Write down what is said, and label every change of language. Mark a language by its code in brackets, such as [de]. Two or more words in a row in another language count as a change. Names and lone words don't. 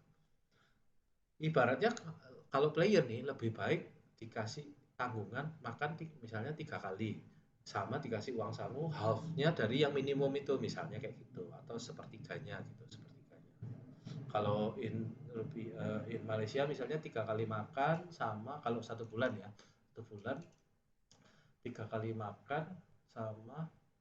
[id] Ibaratnya kalau player nih lebih baik dikasih tanggungan makan misalnya 3 kali, sama dikasih uang saku half-nya dari yang minimum itu misalnya kayak gitu, atau sepertiganya gitu, sepertiganya. Kalau in Malaysia misalnya 3 kali makan, sama kalau 1 bulan ya, 1 bulan 3 kali makan sama